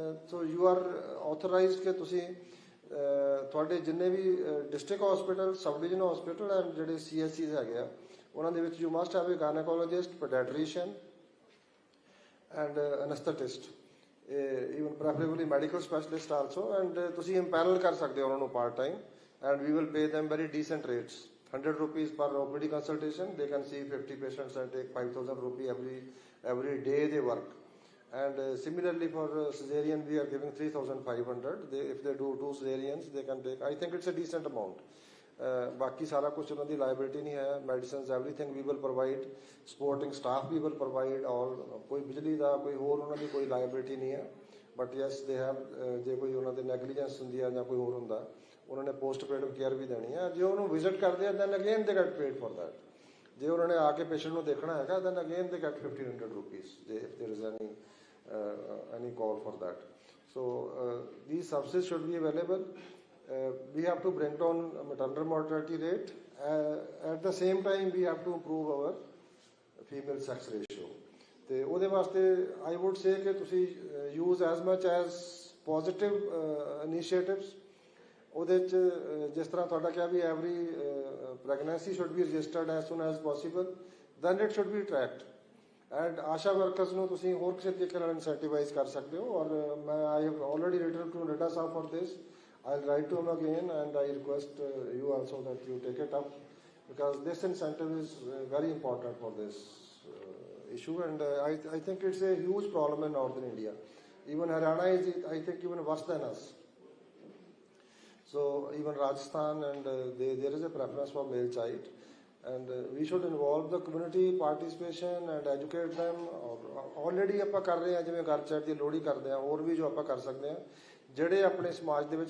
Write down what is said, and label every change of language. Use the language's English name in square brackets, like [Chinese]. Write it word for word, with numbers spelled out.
[English] so you are authorised [Punjabi] ਕਿ ਤੁਸੀਂ ਅਹ, ਤੁਹਾਡੇ ਜਿੰਨੇ ਵੀ [English] district hospital, sub division hospital and ਜਿਹੜੇ C S Cs ਹੈਗੇ ਆ, [Punjabi] ਉਹਨਾਂ ਦੇ ਵਿੱਚ [English] You must have a gynaecologist, paediatrician and anaesthetist, even preferably medical specialist also. And [Punjabi] ਤੁਸੀਂ ਇੰਪੈਨਲ ਕਰ ਸਕਦੇ ਹੋ ਉਹਨਾਂ ਨੂੰ [English] Part time, and we will pay them very decent rates, hundred rupees per OPD consultation. They can see fifty patients and take five thousand rupee every every day they work. And uh, similarly for uh, cesarean, we are giving three thousand five hundred. They, if they do two cesareans, they can take. I think it's a decent amount. [Hindi] Uh, बाकी सारा कुछ उन्हों की liability नहीं है, [English] medicines everything we will provide, [Hindi] supporting staff we will provide, और कोई बिजली का कोई होर उन्हों की कोई liability नहीं है। [English] But yes they have [Hindi] uh, जे कोई उन्हों की negligence होंगी है या कोई होर होंदा, उन्होंने पोस्ट पेड केयर भी देनी है। जो उन्होंने विजिट करते हैं [English] Then again they get paid for that. [Hindi] जे उन्होंने आके पेशेंट को देखना है [English] Then again they get fifteen hundred rupees if there is any uh, any call for that. So uh, these subsidies should be available. Uh, we have to bring down maternal mortality rate. Uh, at the same time, we have to improve our female sex ratio. [Punjabi] ਤੇ ਉਹਦੇ ਵਾਸਤੇ [English] I would say ਕਿ ਤੁਸੀਂ use as much as positive initiatives. [Punjabi] ਉਹਦੇ 'ਚ ਅਹ, ਜਿਸ ਤਰ੍ਹਾਂ ਤੁਹਾਡਾ ਕਿਹਾ ਵੀ [English] Every pregnancy should be registered as soon as possible, then it should be tracked. [Punjabi] And ASHA workers ਨੂੰ ਤੁਸੀਂ ਹੋਰ ਕਿਸੇ ਤਰੀਕੇ ਨਾਲ ਇਨਸੈਂਟੀਵਾਈਜ਼ ਕਰ ਸਕਦੇ ਹੋ। [English] ਔਰ ਮੈਂ I have already written to Nadda Sahib for this, I write to him again and I request you also that you take it up, because this incentive is very important for this issue. And I I think it's a huge problem in northern India, even Haryana is I think even worse than us. So even Rajasthan and there is a preference for male child, and uh, we should involve the community participation and educate them. [Punjabi] Or already ਆਪਾਂ ਕਰ ਰਹੇ ਹਾਂ, ਜਿਵੇਂ ਘਰ chat ਦੀ ਲੋਹੜੀ ਕਰਦੇ ਹਾਂ, ਹੋਰ ਵੀ ਜੋ ਆਪਾਂ ਕਰ ਸਕਦੇ ਹਾਂ ਜਿਹੜੇ ਆਪਣੇ ਸਮਾਜ ਦੇ ਵਿੱਚ।